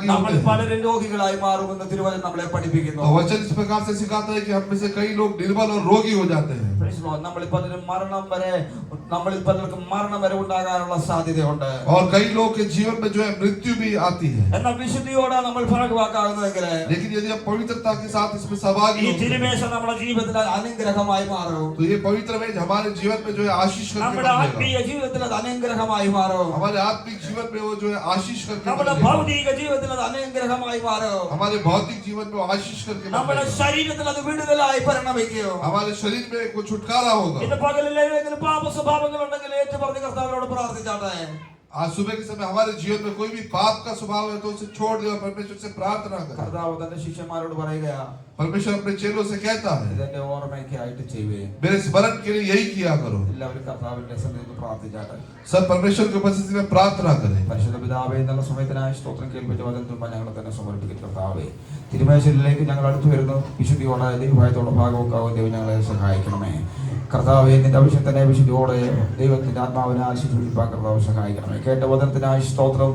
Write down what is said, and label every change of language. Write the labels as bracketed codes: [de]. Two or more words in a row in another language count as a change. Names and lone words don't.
[ml] നമ്മൾ [hi] होते हैं [ml] പലരും രോഗികളായി മാറുമെന്ന് തിരുവചനം നമ്മളെ പഠിപ്പിക്കുന്നു. [hi] तो वचन इस प्रकार से सिखाता है कि हम में से कई लोग निर्बल और रोगी हो जाते हैं. [en] Praise the Lord. [ml] നമ്മളിൽ പലർക്കും മരണം വരെ ഉണ്ടാകാനുള്ള സാധ്യതയുണ്ട്. [hi] और कई लोग के जीवन में जो है मृत्यु भी आती है. [ml] എന്നാൽ വിശുദ്ധിയോടെ നമ്മൾ ഭാഗവാക്കാകുന്നതെങ്കിൽ [hi] लेकिन यदि हम पवित्रता के साथ इसमें सहभागी [ml] ഈ [hi] होते हैं [ml] തിരുമേശ നമ്മുടെ ജീവിതത്തിൽ അനുഗ്രഹമായി മാറും. [hi] तो ये पवित्र मेज हमारे जीवन में जो है आशीष करके [ml] നമ്മുടെ [hi] बनेगा. [ml] ആത്മീയ ജീവിതത്തിൽ അത് അനുഗ്രഹമായി മാറും. [hi] हमारे आत्मिक जीवन में वो जो है आशीष करके [ml] നമ്മുടെ [hi] बनेगा. [ml] ഭൗതിക ജീവിതത്തിൽ അത് അനുഗ്രഹമായി മാറും. [hi] हमारे भौतिक जीवन में वो आशीष करके [ml] നമ്മുടെ [hi] बनेगा. [ml] ശരീരത്തിൽ അത് വിടുതലായി പരിണമിക്കും. [hi] हमारे शरीर में वो छुटकारा होगा. [ml] ഇന്ന് പകലിൽ ഏതെങ്കിലും പാപ സ്വഭാവങ്ങൾ ഉണ്ടെങ്കിൽ ഏറ്റു പറഞ്ഞ് കർത്താവിനോട് പ്രാർത്ഥിച്ചാട്ടെ. [hi] आज सुबह के समय हमारे जीवन में कोई भी पाप का स्वभाव है तो उसे छोड़ दे और परमेश्वर से प्रार्थना कर। [ml] കർത്താവ് തന്റെ ശിഷ്യന്മാരോട് പറയുകയാ, [hi] परमेश्वर अपने चेलों से कहता है, [ml] ഇതെന്റെ ഓർമ്മയ്ക്കായിട്ട് ചെയ്യുവേ. [hi] मेरे स्मरण के लिए यही किया करो। [ml] എല്ലാവരും കർത്താവിന്റെ സന്നിധിയിൽ പ്രാർത്ഥിച്ചാട്ടെ. [hi] सब परमेश्वर के उपस्थिति में प्रार्थना करें। [ml] പരിശുദ്ധ പിതാവേ, എന്നുള്ള സമയത്തിനായി സ്തോത്രം കേൾപ്പിച്ച വചനം തുമ്പ ഞങ്ങളെ തന്നെ സമർപ്പിക്കുന്ന കർത്താവേ, തിരുമേശയിലേക്ക് ഞങ്ങൾ അടുത്തു വരുന്നു. വിശുദ്ധിയോടെ ദൈവഭയത്തോടെ ഭാഗവക്കാവും ദൈവം ഞങ്ങളെ സഹായിക്കണമേ. കർത്താവെ, നിന്റെ അഭിഷേകത്തിനെ വിശുദ്ധിയോടെ ദൈവത്തിന്റെ ആത്മാവിനെ ആശിപ്പിക്കാൻ കർത്താവ് സഹായിക്കണമേ. കേട്ട വചനത്തിനായി സ്തോത്രം.